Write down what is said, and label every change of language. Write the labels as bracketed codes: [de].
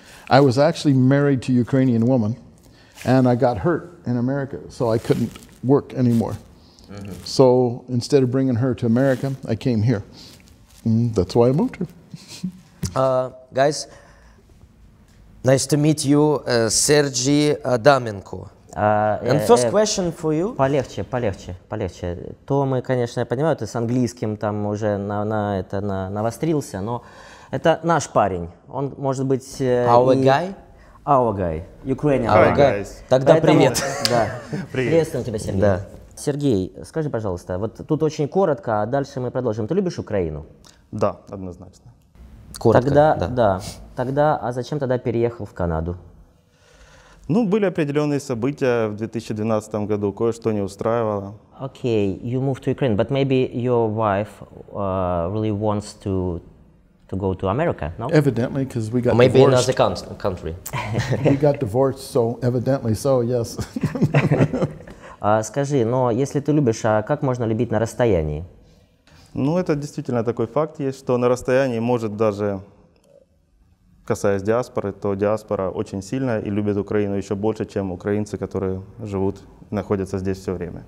[en] I was actually married to a Ukrainian woman, and I got hurt in America, so I couldn't work anymore. So instead of bringing her to America, I came here. That's why I moved here. Guys, nice to meet you, Сергей Адаменко. And first question for you. [ru] Полегче. То мы, конечно, я понимаю, ты с английским там уже навострился, но это наш парень. Он может быть... [en] Our guy? Our guy. Ukrainian. Our guy. [ru] Тогда привет. Да. Приветствую тебя, Сергей. Да. Сергей, скажи, пожалуйста, вот тут очень коротко, а дальше мы продолжим. Ты любишь Украину? Да, однозначно. Коротко, да. Тогда, а зачем тогда переехал в Канаду? Ну, были определенные события в 2012 году, кое-что не устраивало. [en] Okay, you moved to Ukraine, but maybe your wife really wants to go to America, no? Evidently, because we got or maybe divorced. another country. We got divorced, so evidently so, yes. [ru] Скажи, но если ты любишь, а как можно любить на расстоянии? Ну, это действительно такой факт есть, что на расстоянии может даже... Касаясь диаспоры, то диаспора очень сильная и любит Украину еще больше, чем украинцы, которые живут, находятся здесь все время.